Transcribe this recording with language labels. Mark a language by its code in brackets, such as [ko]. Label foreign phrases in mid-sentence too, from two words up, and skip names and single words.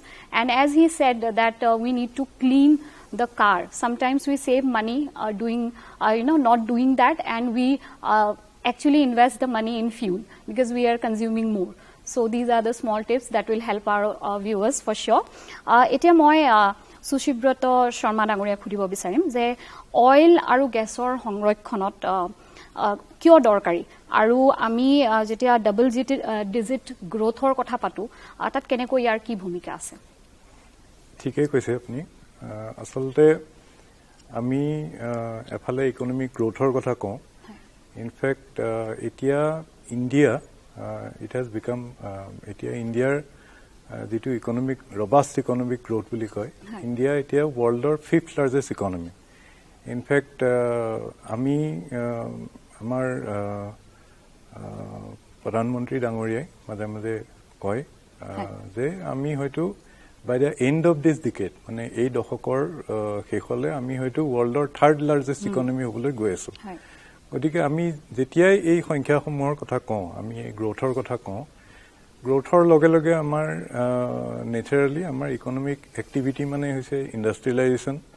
[en] And as he said that we need to clean the car. Sometimes we save money doing not doing that, and we actually invest the money in fuel because we are consuming more. So these are the small tips that will help our viewers for sure. [as] এতিয়া মই সুশীব্ৰত শৰ্মা ডাঙৰীয়াক সুধিব বিচাৰিম যে অইল আৰু গেছৰ সংৰক্ষণত কিয় দৰকাৰী আৰু আমি যেতিয়া [en] double digit growth [as] কথা পাতো তাত কেনেকৈ ইয়াৰ কি ভূমিকা আছে? ঠিকই কৈছে আপুনি। আসলতে আমি এফালে [en] economic growth [as] কথা কওঁ। ইনফেক্ট এতিয়া ইণ্ডিয়া [en] it has become [as] etia India যিটো [en] economic robust economic growth [as] বুলি কয় ইণ্ডিয়া এতিয়া [en] world's 5th largest economy [as] ইনফেক্ট আমি আমাৰ প্ৰধানমন্ত্ৰী ডাঙৰীয়াই মাজে মাজে কয় যে আমি হয়তো [en] by the end of this decade [as] মানে এই দশকৰ শেষলৈ আমি হয়তো [en] world's 3rd largest economy [as] হ'বলৈ গৈ আছো গতিকে আমি যেতিয়াই এই সংখ্যাসমূহৰ কথা কওঁ আমি এই গ্ৰোথৰ কথা কওঁ গ্ৰোথৰ লগে লগে আমাৰ নেচাৰেলি আমাৰ [en] economic activity [as] মানে হৈছে ইণ্ডাষ্ট্ৰিয়েলাইজেশ্যন